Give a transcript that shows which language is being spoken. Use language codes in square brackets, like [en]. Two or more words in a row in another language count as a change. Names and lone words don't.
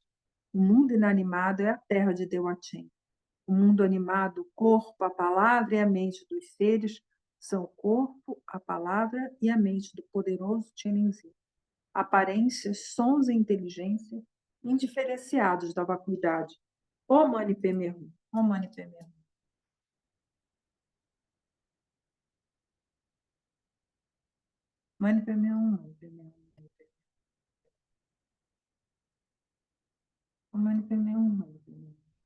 [pt] O mundo inanimado é a terra de Dewatchen. O mundo animado, o corpo, a palavra e a mente dos seres são o corpo, a palavra e a mente do poderoso Tianenzi. Aparências, sons e inteligência indiferenciados da vacuidade. [sa] ओं मणि पद्मे हूं, ओं मणि पद्मे हूं। मणि पद्मे हूं, मणि पद्मे हूं. ओं मणि पद्मे हूं, मणि पद्मे हूं.